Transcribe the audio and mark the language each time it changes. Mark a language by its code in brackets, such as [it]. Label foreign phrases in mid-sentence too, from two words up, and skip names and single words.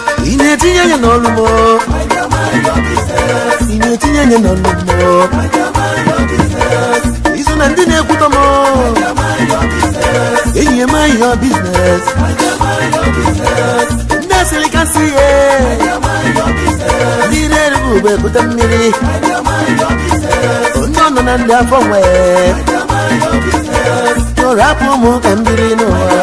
[ig] Ị na-etinye anya n'ọlụ m o. Ị na-etinye anya n'ọlụ m o. Iso na ndị na-ekwutọ m o. Enyi ya, [en] mind your business. [ig] Ndị asịrị ka nsị ya. Ndị na-erugbu ugbo ekute mmiri. Ndị ọ nọ na ndị afọ nwe. Rapụ ụmụ ka m biri n'ụwa.